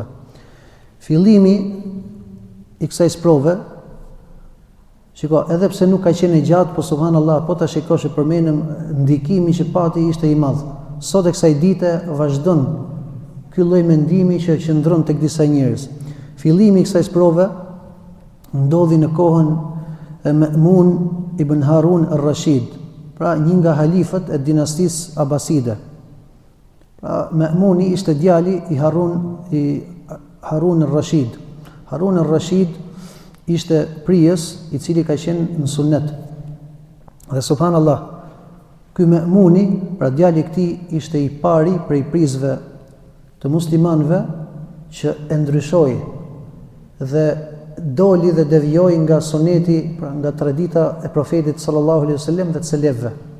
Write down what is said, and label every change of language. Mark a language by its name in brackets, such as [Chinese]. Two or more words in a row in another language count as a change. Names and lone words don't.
[Albanian] Fillimi i kësaj sprove, shiko, edhe pse nuk ka qenë e gjatë, po subhanallahu, po ta shikosh e përmenëm, ndikimi që pati ishte i madh. Sot e kësaj dite vazhdon ky lloj mendimi që qëndron tek disa njerëz. Fillimi i kësaj sprove ndodhi në kohën e Ma'mun ibn Harun al-Rashid, pra një nga halifët e dinastisë Abaside. Pra Ma'muni ishte djali i Harun al-Rashid. Harun al-Rashid ishte prijes i cili ka qenë në sunet. Dhe subhanallah, ky Ma'muni, pra djali i këtij, ishte i pari prej prizve të muslimanëve që e ndryshoi dhe doli dhe devijoi nga suneti, pra nga tradita e profetit [Arabic] صلى الله عليه وسلم [Albanian] dhe të selefëve.